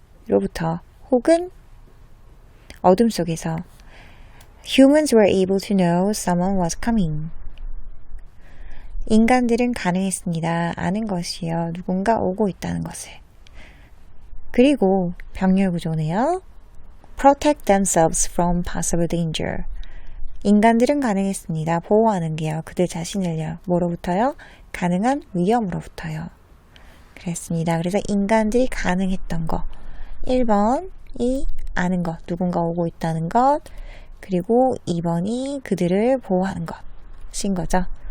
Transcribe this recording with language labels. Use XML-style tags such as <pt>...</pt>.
<ko>멀리로부터 혹은 어둠 속에서.</ko> <en>Humans were able to know someone was coming.</en> <ko>인간들은 가능했습니다. 아는 것이요. 누군가 오고 있다는 것을. 그리고 병렬 구조네요.</ko> <en>Protect themselves from possible danger.</en> <ko>인간들은 가능했습니다. 보호하는 게요. 그들 자신을요. 뭐로부터요? 가능한 위험으로부터요. 그랬습니다. 그래서 인간들이 가능했던 거. 1번이 아는 것. 누군가 오고 있다는 것. 그리고 2번이 그들을 보호하는 것인 거죠.</ko>